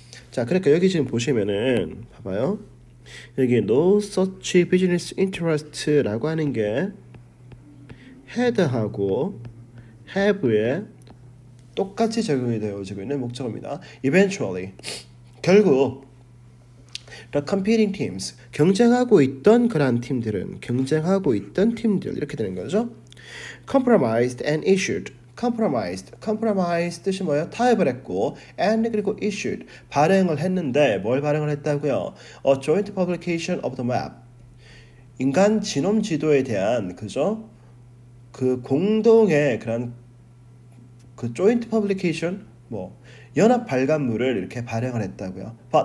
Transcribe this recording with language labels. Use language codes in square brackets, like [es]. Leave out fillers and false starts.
[ko] 자, 그러니까 여기 지금 보시면은 봐봐요. 여기 [en] no such business interest [ko] 라고 하는 게 had하고 have에 똑같이 적용이 되어지고 있는 목적어입니다. Eventually 결국 [en] the competing teams [ko] 경쟁하고 있던 팀들 이렇게 되는 거죠. [en] compromised and issued compromise [ko] 뜻이 뭐예요? 타협을 했고 and 그리고 issued 발행을 했는데 뭘 발행을 했다고요? [en] A joint publication of the map [ko] 인간 지놈 지도에 대한 그죠? 그 공동의 그런 그 [en] joint publication [ko] 연합 발간물을 이렇게 발행을 했다고요.